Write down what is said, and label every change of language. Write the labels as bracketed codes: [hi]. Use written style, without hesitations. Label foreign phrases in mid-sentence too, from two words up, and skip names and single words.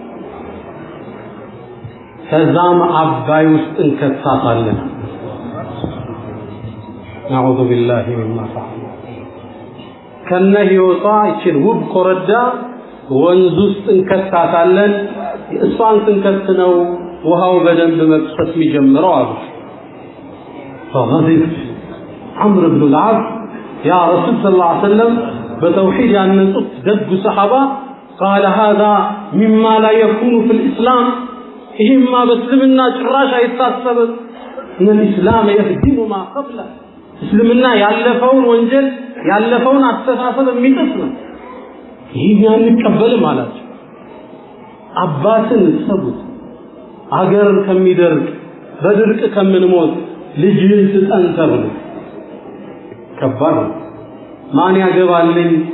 [am] ከዛም አባይ ውስጥ እንከታታለን። [ar] أعوذ بالله مما فعل [am] ከነ ህይወቷ ይችል ውብ ኮረዳ ወንዝ ውስጥ እንከታታለን። እሷን ስንከት ነው ውሃው በደንብ መፍሰስ የሚጀምረው አሉ። [ar] فغضب عمرو بن العاص يا رسول صلى الله عليه وسلم بتوحيد ያነጹት [am] ደግ ሰሃባ [ar] قال هذا مما لا يكون في الإسلام [am] ይሄማ በእስልምና ጭራሽ አይታሰብም። [ar] الإسلام يهدم ما قبله [am] እስልምና ያለፈውን ወንጀል ያለፈውን አስተሳሰብ የሚጥስ ነው። ይሄን እንቀበል ማለት አባትን ሰቡት አገር ከሚደርቅ በድርቅ ከምንሞት ልጅን ስጠን ተብሎ ከባድ ማን ያገባልኝ